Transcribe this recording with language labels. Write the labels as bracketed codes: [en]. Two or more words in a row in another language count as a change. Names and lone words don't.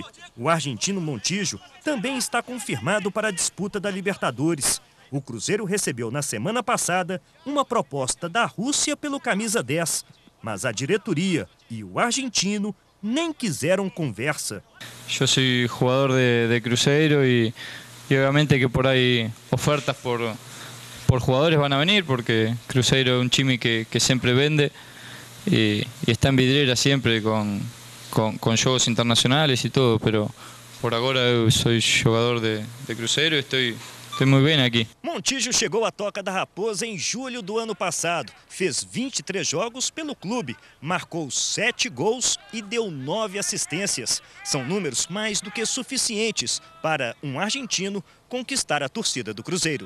[pt] O argentino Montijo também está confirmado para a disputa da Libertadores. O Cruzeiro recebeu na semana passada uma proposta da Rússia pelo camisa 10, mas a diretoria e o argentino nem quiseram conversa. Eu sou jogador de Cruzeiro e obviamente que por aí ofertas [es] por jugadores van a venir, [pt] porque Cruzeiro é um time que sempre vende [es] y está en vidriera siempre con juegos internacionales y todo, pero [pt] por agora eu sou jogador de Cruzeiro e estou muito bem aqui. Montijo chegou à Toca da Raposa em julho do ano passado. Fez 23 jogos pelo clube, marcou 7 gols e deu 9 assistências. São números mais do que suficientes para um argentino conquistar a torcida do Cruzeiro.